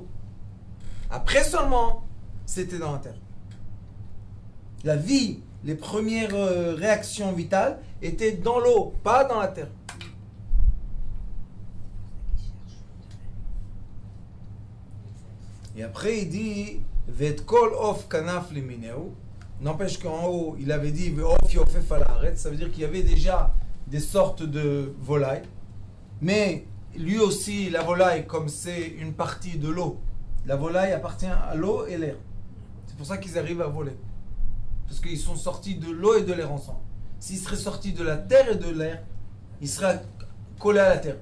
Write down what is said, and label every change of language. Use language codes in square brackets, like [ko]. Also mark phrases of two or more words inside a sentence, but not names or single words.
[fr] Après seulement, c'était dans la terre. La vie, les premières réactions vitales étaient dans l'eau, pas dans la terre. Et après, il dit [he] ואת כל עוף כנף למינהו. [fr] N'empêche qu'en haut, il avait dit [he] ועוף יעופף על הארץ. [fr] Ça veut dire qu'il y avait déjà des sortes de volailles. Mais lui aussi, la volaille, comme c'est une partie de l'eau, la volaille appartient à l'eau et l'air. C'est pour ça qu'ils arrivent à voler. Parce qu'ils sont sortis de l'eau et de l'air ensemble. S'ils seraient sortis de la terre et de l'air, ils seraient collés à la terre.